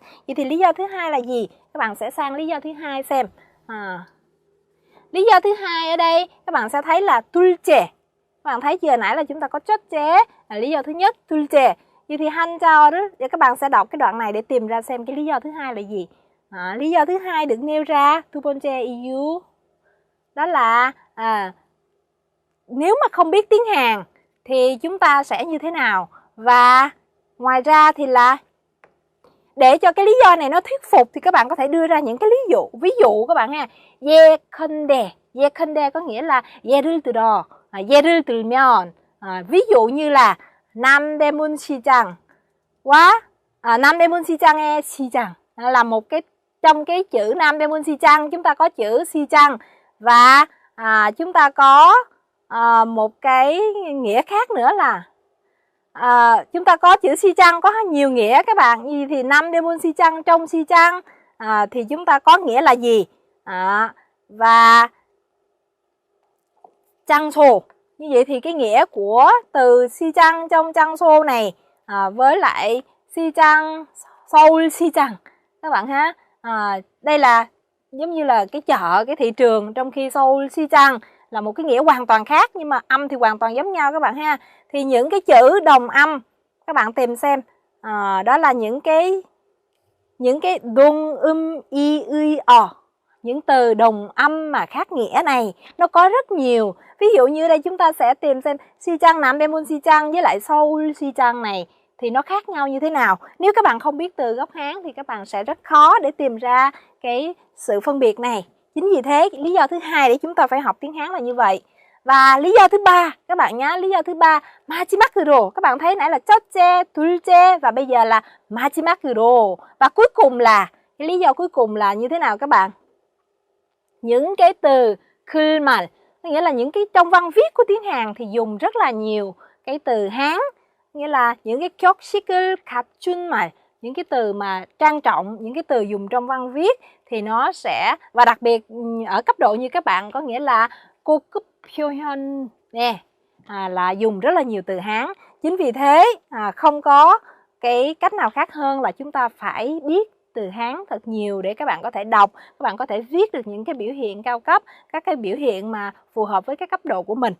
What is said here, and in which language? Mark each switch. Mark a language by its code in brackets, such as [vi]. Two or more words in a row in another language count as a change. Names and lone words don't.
[vi] Vậy thì lý do thứ hai là gì? Các bạn sẽ sang lý do thứ hai xem. Lý do thứ hai ở đây các bạn sẽ thấy là 둘째. Các bạn thấy chưa, nãy là chúng ta có 첫째, là lý do thứ nhất, 둘째. Vậy thì 한자어를 để các bạn sẽ đọc cái đoạn này để tìm ra xem cái lý do thứ hai là gì. Lý do thứ hai được nêu ra [ko] 두 번째 이유 [vi] đó là nếu mà không biết tiếng Hàn thì chúng ta sẽ như thế nào. Và ngoài ra thì là để cho cái lý do này nó thuyết phục thì các bạn có thể đưa ra những cái ví dụ các bạn ha. 예컨대 có nghĩa là [ko] 예를 들어, 예를 들면, [vi] ví dụ như là [ko] 남대문 시장과 남대문 시장의 시장 [vi] là một cái, trong cái chữ 남대문 시장 chúng ta có chữ 시장 và chúng ta có một cái nghĩa khác nữa là chúng ta có chữ 시장 có nhiều nghĩa các bạn. Gì thì 남대문 시장, trong 시장 thì chúng ta có nghĩa là gì? Và 장소, như vậy thì cái nghĩa của từ 시장 trong 장소 này với lại 시장, [ko] 서울 시장 [vi] các bạn ha. Đây là giống như là cái chợ, cái thị trường, trong khi [ko] Seoul 시장 [vi] là một cái nghĩa hoàn toàn khác nhưng mà âm thì hoàn toàn giống nhau các bạn ha. Thì những cái chữ đồng âm các bạn tìm xem, đó là những cái đồng y những từ đồng âm mà khác nghĩa này nó có rất nhiều. Ví dụ như đây chúng ta sẽ tìm xem 시장, 남대문 시장 với lại [ko] Seoul 시장 [vi] này thì nó khác nhau như thế nào. Nếu các bạn không biết từ gốc Hán thì các bạn sẽ rất khó để tìm ra cái sự phân biệt này. Chính vì thế lý do thứ hai để chúng ta phải học tiếng Hán là như vậy. Và lý do thứ ba các bạn nhá, lý do thứ ba 마지막으로. Các bạn thấy nãy là [ko] 첫째, 둘째 [vi] và bây giờ là 마지막으로. Và cuối cùng là cái lý do cuối cùng là như thế nào các bạn? Những cái từ 글말, nghĩa là những cái trong văn viết của tiếng Hàn thì dùng rất là nhiều cái từ Hán, nghĩa là những cái [ko] 격식을 갖춘 말, [vi] những cái từ mà trang trọng, những cái từ dùng trong văn viết thì nó sẽ, và đặc biệt ở cấp độ như các bạn có nghĩa là [ko] 고급 표현 [vi] nè, là dùng rất là nhiều từ Hán. Chính vì thế không có cái cách nào khác hơn là chúng ta phải biết từ Hán thật nhiều để các bạn có thể đọc, các bạn có thể viết được những cái biểu hiện cao cấp, các cái biểu hiện mà phù hợp với cái cấp độ của mình.